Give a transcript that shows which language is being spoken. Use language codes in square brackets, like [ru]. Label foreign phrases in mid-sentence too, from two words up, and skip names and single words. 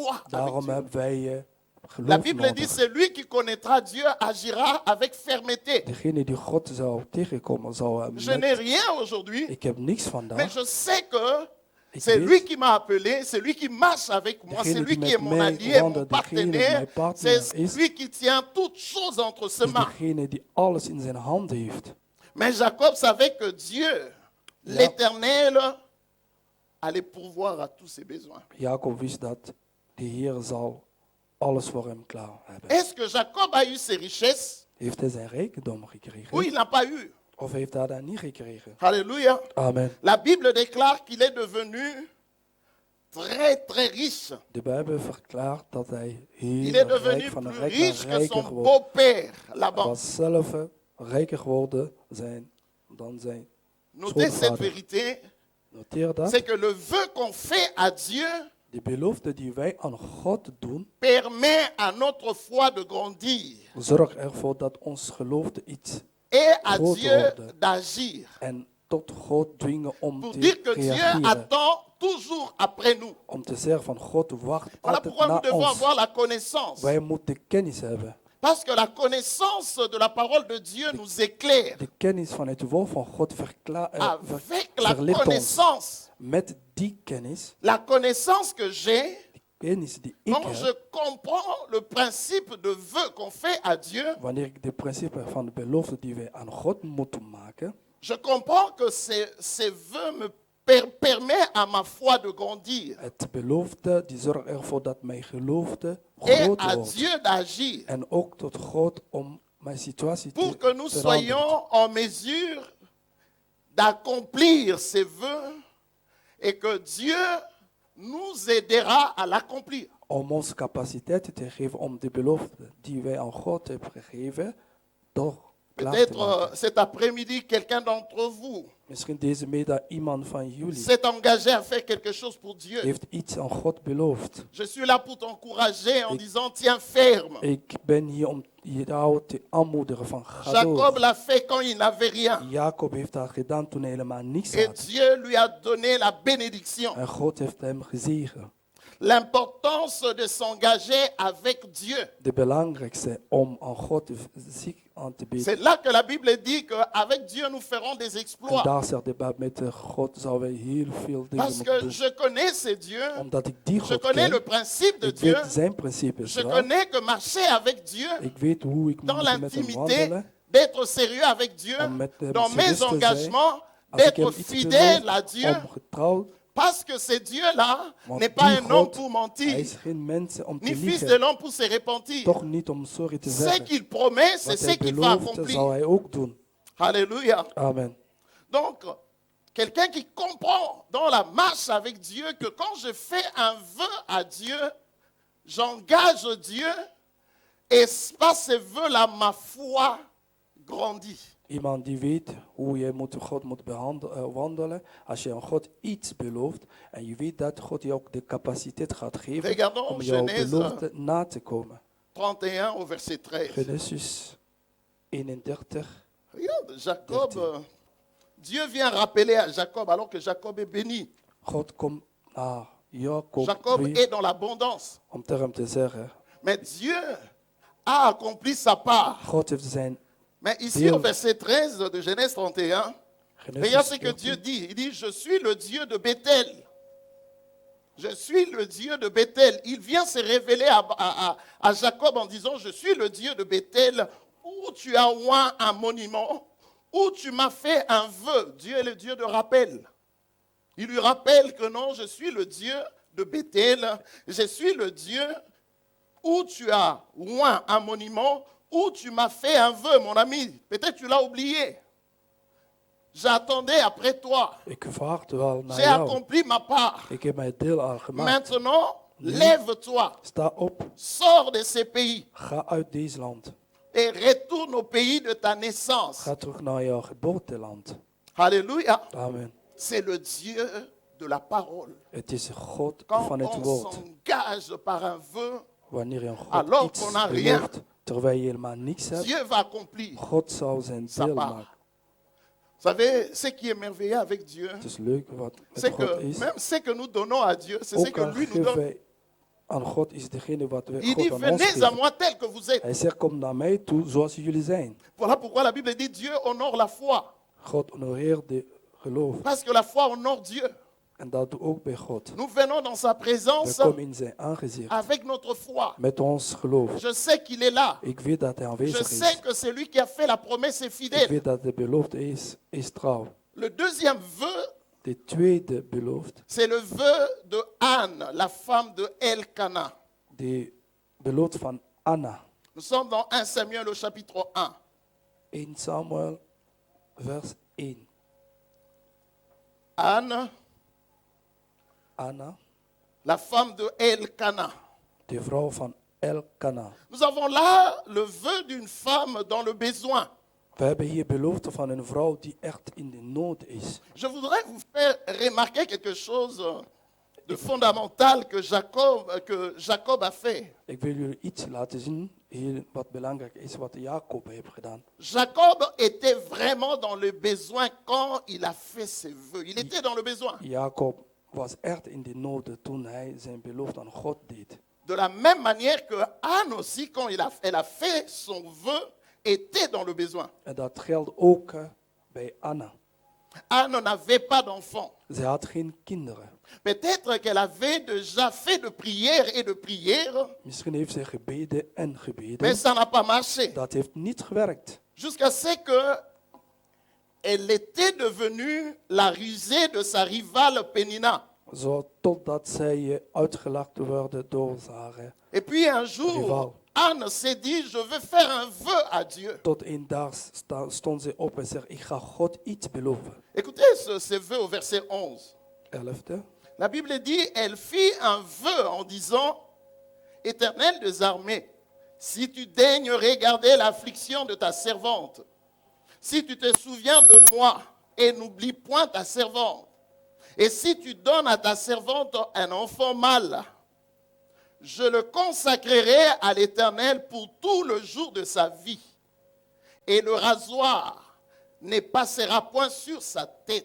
[fr] avec [nl] Daarom [fr] Dieu. [nl] hebben wij [fr] La [nl] geloof [fr] Bible dit, [nl] nodig. [fr] celui qui connaîtra Dieu agira avec fermeté. [nl] Degene die God zou tegenkomen, zou [fr] Je n'ai [nl] met, [fr] rien aujourd'hui, [nl] ik heb niks [fr] mais [nl] vandaag. [fr] je sais que [nl] Ik [fr] c'est [nl] weet, [fr] lui qui m'a appelé, c'est lui qui marche avec moi, c'est [nl] degene [fr] lui [nl] die [fr] qui est [nl] met [fr] mon [nl] mij [fr] allié, mon [nl] wandelt, degene die [fr] partenaire, [nl] mijn partner [fr] c'est [nl] is, [fr] lui qui tient toutes choses entre ses [nl] is [fr] mains. [nl] degene die alles in zijn hand heeft. [fr] Mais Jacob savait que Dieu, l'Éternel, allait pourvoir à tous ses besoins. [nl] Jacob wist dat de Heer zal alles voor hem klaar hebben. [fr] Est-ce que Jacob a eu ses richesses? [nl] Heeft hij zijn rijkdom [fr] Oui, [nl] gekregen? [fr] il n'a pas eu. [nl] Of heeft hij dat niet gekregen? [fr] Alléluia. [nl] Amen. [fr] La Bible déclare qu'il est devenu très, très riche. [nl] De Bijbel verklaart dat hij [fr] Il est [nl] heel [fr] devenu [nl] rijk van een [fr] plus [nl] rijk naar [fr] riche que [nl] rijker [fr] son [nl] wordt. [fr] beau-père [nl] Hij [fr] là-bas. [nl] was zelf rijker geworden dan zijn [fr] Notez cette [nl] schoonvader. [fr] vérité, [nl] Noteer dat. [fr] c'est que le vœu qu'on fait à Dieu [nl] De belofte die wij aan God doen, [fr] permet à notre foi de grandir [nl] zorgt ervoor dat ons geloof iets [fr] et à [nl] groter [fr] Dieu [nl] wordt. [fr] d'agir. [nl] En tot God dwingen om [fr] Pour [nl] te [fr] dire que Dieu [nl] reageren. [fr] attend toujours après nous. [nl] Om te zeggen van God wacht [fr] Voilà [nl] altijd [fr] pourquoi nous [nl] naar [fr] devons [nl] ons. [fr] avoir la connaissance. [nl] Wij moeten kennis hebben. [fr] Parce que la connaissance de la parole de Dieu nous éclaire. [nl] De kennis van het woord van God [fr] Avec la [nl] verlicht ons. [fr] connaissance, connaissance La que j'ai, [nl] kennis die ik [fr] quand je [nl] heb, [fr] comprends le principe de vœu qu'on fait à Dieu, [nl] wanneer ik de principe van de belofte die wij aan God moeten maken, [fr] je comprends que ces vœux me permettent à ma foi de grandir [nl] het belofte die zorgt ervoor dat mijn geloofde [fr] et [nl] groter [fr] à [nl] wordt. [fr] Dieu d'agir [nl] En ook tot God om mijn situatie te [fr] pour que nous [nl] veranderen. [fr] soyons en mesure d'accomplir ces vœux et que Dieu nous aidera à l'accomplir. [nl] Om ons capaciteit te geven om de belofte die wij aan God hebben gegeven, toch klaar te [fr] Peut-être [nl] maken. [fr] cet après-midi, quelqu'un d'entre vous [nl] Misschien deze middag iemand van jullie [fr] s'est engagé à faire quelque chose pour Dieu. [nl] heeft iets aan God beloofd. [fr] Je suis là pour t'encourager en disant tiens ferme. [nl] Ik ben hier om jou te aanmoedigen van ga Jacob door. [fr] l'a fait quand il n'avait rien. [nl] Jacob heeft dat gedaan toen hij helemaal niets [fr] Et [nl] had. [fr] Dieu lui a donné la bénédiction. [nl] En God heeft hem gezegend. [fr] L'importance de s'engager avec Dieu. [nl] De belangrijkste om aan God zich aan te bieden. [fr] C'est là que la Bible dit qu'avec Dieu nous ferons des [nl] En [fr] exploits. [nl] daar zegt de Bijbel, met God zouden wij heel veel dingen [fr] Parce [nl] moeten [fr] que [nl] doen. [fr] je connais ces dieux. [nl] Omdat ik die [fr] Je [nl] God [fr] connais le [nl] ken, [fr] principe de [nl] ik [fr] Dieu. [nl] weet zijn principes. [fr] Je [nl] wel. [fr] connais que marcher avec Dieu, [nl] Ik weet hoe ik [fr] dans [nl] moet met hem [fr] l'intimité, [nl] wandelen. [fr] d'être sérieux avec Dieu, [nl] Om met hem [fr] dans mes [nl] serieus te zijn. [fr] engagements, [nl] Als ik [fr] d'être [nl] hem iets te [fr] fidèle [nl] doen, [fr] à Dieu. [nl] om getrouwd. [fr] Parce que ce Dieu-là [nl] Want [fr] n'est pas [nl] die [fr] un homme [nl] God, [fr] pour [nl] hij [fr] mentir, [nl] is geen mens om te [fr] ni fils de [nl] liegen. [fr] l'homme pour se repentir. [nl] Toch niet om sorry te [fr] Ce [nl] zeggen. [fr] qu'il promet, c'est [nl] Wat [fr] ce [nl] hij [fr] qu'il va [nl] belooft, zal [fr] accomplir. [nl] hij ook doen. [fr] Alléluia. [nl] Amen. [fr] Donc, quelqu'un qui comprend dans la marche avec Dieu que quand je fais un vœu à Dieu, j'engage Dieu et par ce vœu-là, ma foi grandit. [nl] Iemand die weet hoe je God moet wandelen. Als je aan God iets belooft en je weet dat God je ook de capaciteit gaat geven [fr] Regardons [nl] om jouw [fr] Genèse [nl] belofte na te komen. [fr] 31 au verset 13. [nl] Genesis 31. [fr] Regarde, Jacob, Dieu vient rappeler à Jacob alors que Jacob est béni. [nl] God komt naar Jacob Jacob weer [fr] est dans l'abondance. [nl] om tegen hem te zeggen. [fr] Mais Dieu a accompli sa part. [nl] God heeft zijn [fr] Mais ici Dieu. au verset 13 de Genèse 31, regarde ce que Dieu dit. Il dit, je suis le Dieu de Bethel. Je suis le Dieu de Bethel. Il vient se révéler à Jacob en disant, je suis le Dieu de Bethel, où tu as oint un monument, où tu m'as fait un vœu. Dieu est le Dieu de rappel. Il lui rappelle que non, je suis le Dieu de Bethel. Je suis le Dieu où tu as oint un monument, où tu m'as fait un vœu, mon ami. Peut-être tu l'as oublié. J'attendais après toi. [nl] Ik wacht wel naar [fr] J'ai [nl] jou. [fr] accompli ma part. [nl] Ik heb mijn deel al gemaakt. [fr] Maintenant, lève-toi. [nl] Sta op. [fr] Sors de ces pays [nl] Ga uit deze land. [fr] et retourne au pays de ta naissance. [nl] Ga terug naar jouw geboorteland. [fr] Alléluia. [nl] Amen. [fr] C'est le Dieu de la parole. [nl] Het is God [fr] Quand [nl] van het [fr] on [nl] woord. [fr] s'engage par un vœu, [nl] Wanneer je God [fr] alors [nl] iets [fr] qu'on n'a rien, [nl] belooft, terwijl je helemaal niks hebt, [fr] Dieu va accomplir. [nl] God zal zijn [fr] Sa [nl] deel [fr] part. [nl] maken. [fr] Vous savez, ce qui est merveilleux avec Dieu, [nl] Het is leuk wat met [fr] c'est [nl] God [fr] que [nl] is. [fr] même ce que nous donnons à Dieu, c'est ce [nl] Ook [fr] que [nl] al [fr] lui nous [nl] geven [fr] donne. [nl] wij aan God is degene wat we [fr] Il [nl] God [fr] dit, [nl] aan ons [fr] venez à [nl] geven. [fr] moi tel que vous êtes. [nl] Hij zegt, kom naar mij toe zoals jullie zijn. [fr] Voilà pourquoi la Bible dit, Dieu honore la foi. [nl] God honoreert de geloof. [fr] Parce que la foi honore Dieu. [nl] En dat doe ook bij God. [fr] Nous venons dans sa [nl] We [fr] présence [nl] komen in zijn aangezicht [fr] avec notre foi. [nl] met ons geloof. [fr] Je sais qu'il est là. [nl] Ik weet dat hij [fr] Je [nl] aanwezig [fr] sais [nl] is. [fr] que c'est lui qui a fait la promesse est [nl] Ik [fr] fidèle. [nl] weet dat de belofte is trouw. [fr] Le deuxième vœu, [nl] De tweede belofte, [fr] c'est le vœu de Anne, la femme de Elkana. [nl] de belofte van Anna. [fr] Nous sommes dans 1 Samuel au chapitre 1. [nl] 1 Samuel, vers 1. [fr] Anne, [nl] Anna, [fr] la femme de Elkana. [nl] de vrouw van Elkana. [fr] Nous avons là le vœu d'une femme dans le besoin. [nl] We hebben hier belofte van een vrouw die echt in de nood is. [fr] Je voudrais vous faire remarquer quelque chose de fondamental que Jacob a fait. [nl] Ik wil jullie iets laten zien, hier wat belangrijk is, wat Jacob heeft gedaan. [fr] Jacob était vraiment dans le besoin quand il a fait ses vœux. Il était dans le besoin. [nl] Jacob was echt in de nood toen hij zijn belofte aan God deed. [fr] De la même manière que Anne aussi, quand elle a fait son vœu, était dans le besoin. [nl] En dat geldt ook bij Anna. [fr] Anne n'avait pas d'enfant. [nl] Ze had geen kinderen. [fr] Peut-être qu'elle avait déjà fait de prières et de prières, [nl] Misschien heeft ze gebeden en gebeden. [fr] mais ça n'a pas marché. [nl] Dat heeft niet gewerkt. [fr] Jusqu'à ce que elle était devenue la risée de sa rivale Pénina. [nl] Zo totdat zij uitgelachen werden door haar. [fr] Et puis un jour, [nl] Rival. [fr] Anne s'est dit, je veux faire un vœu à Dieu. [nl] Tot een dag stond ze op en zei, ik ga God iets beloven. [fr] Écoutez ce vœu au verset 11. 11e. La Bible dit, elle fit un vœu en disant, Éternel des armées, si tu daignes regarder l'affliction de ta servante, si tu te souviens de moi et n'oublie point ta servante, et si tu donnes à ta servante un enfant mâle, je le consacrerai à l'Éternel pour tout le jour de sa vie, et le rasoir ne passera point sur sa tête.